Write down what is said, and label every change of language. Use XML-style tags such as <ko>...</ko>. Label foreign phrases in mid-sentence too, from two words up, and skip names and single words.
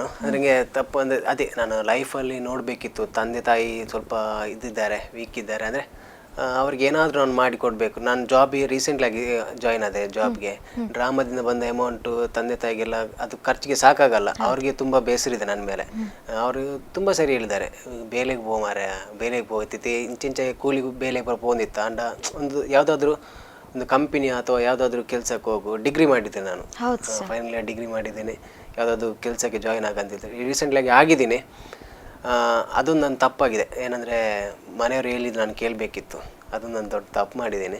<kn>ನನಗೆ ತಪ್ಪು ಅಂದರೆ ಅದೇ, ನಾನು ಲೈಫಲ್ಲಿ ನೋಡಬೇಕಿತ್ತು, ತಂದೆ ತಾಯಿ ಸ್ವಲ್ಪ ಇದ್ದಿದ್ದಾರೆ, ವೀಕ್ ಇದ್ದಾರೆ. ಅಂದರೆ ಅವ್ರಿಗೆ ಏನಾದರೂ ನಾನು ಮಾಡಿಕೊಡ್ಬೇಕು. ನಾನು ಜಾಬಿಗೆ ರೀಸೆಂಟ್ಲಾಗಿ ಜಾಯ್ನ್ ಆದೆ. ಜಾಬ್ಗೆ ಡ್ರಾಮಾದಿಂದ ಬಂದ ಅಮೌಂಟು ತಂದೆ ತಾಯಿಗೆಲ್ಲ ಅದು ಖರ್ಚಿಗೆ ಸಾಕಾಗಲ್ಲ. ಅವ್ರಿಗೆ ತುಂಬ ಬೇಸರಿದೆ ನನ್ನ ಮೇಲೆ. ಅವರು ತುಂಬ ಸರಿ ಹೇಳಿದ್ದಾರೆ,</kn> <tcy>ಬೇಲೆಗೆ ಪೋ ಮಾರ,</tcy> <kn>ಬೇಲೆಗೆ ಹೋಗ್ತೈತಿ,</kn> <tcy>ಇಂಚಿಂಚೆ ಕೂಲಿಗೂ ಬೇಲೆಗೆ ಪೋಂದಿತ್ತ ಅಂಡ</tcy> <kn>ಒಂದು ಯಾವುದಾದ್ರೂ ಒಂದು ಕಂಪನಿ ಅಥವಾ ಯಾವುದಾದ್ರೂ ಕೆಲಸಕ್ಕೆ ಹೋಗು. ಡಿಗ್ರಿ ಮಾಡಿದ್ದೆ ನಾನು,</kn> <en>final year</en> <kn>ಡಿಗ್ರಿ ಮಾಡಿದ್ದೇನೆ. ಯಾವುದಾದ್ರೂ ಕೆಲಸಕ್ಕೆ ಜಾಯಿನ್ ಆಗಂತಿದ್ದೆ, ರೀಸೆಂಟ್ಲಾಗಿ ಆಗಿದ್ದೀನಿ. ಅದೊಂದು ನನ್ನ ತಪ್ಪಾಗಿದೆ. ಏನಂದರೆ ಮನೆಯವರು ಹೇಳಿದ್ದು ನಾನು ಕೇಳಬೇಕಿತ್ತು, ಅದೊಂದು ನಾನು ದೊಡ್ಡ ತಪ್ಪು ಮಾಡಿದ್ದೀನಿ.</kn>